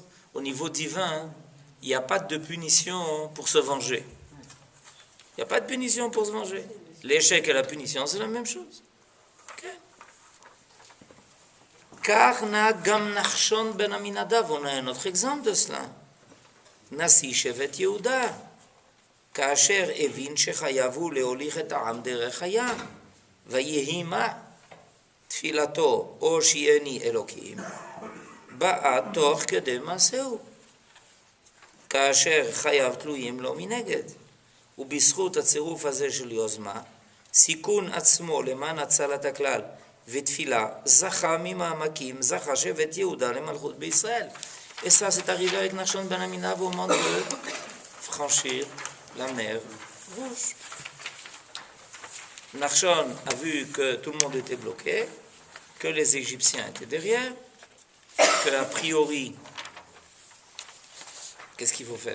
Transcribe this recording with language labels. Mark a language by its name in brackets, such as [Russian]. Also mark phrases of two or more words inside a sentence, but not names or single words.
[French] Au niveau divin, il n'y a pas de punition pour se venger. Il n'y a pas de punition pour se venger. L'échec et la punition, c'est la même chose. Karna Gam Nachshon ben Aminadav, on a un autre exemple de cela. [Hebrew] נשיא שבט יהודה, כאשר הבין שחייבו להוליך את העם דרך הים, ויהי מה? תפילתו, הושיעני אלוקים, באה תוך כדי מעשהו. כאשר חייו תלויים לו מנגד, ובזכות הצירוף הזה של יוזמה, סיכון עצמו למען הצלת הכלל ותפילה, זכה ממעמקים, זכה שבט יהודה למלכות בישראל. [French] Et ça, c'est arrivé avec Nachshon ben Aminadav au moment de franchir la mer Rouge. Nachshon a vu que tout le monde était bloqué, que les Égyptiens étaient derrière, qu'a priori, qu'est-ce qu'il faut faire?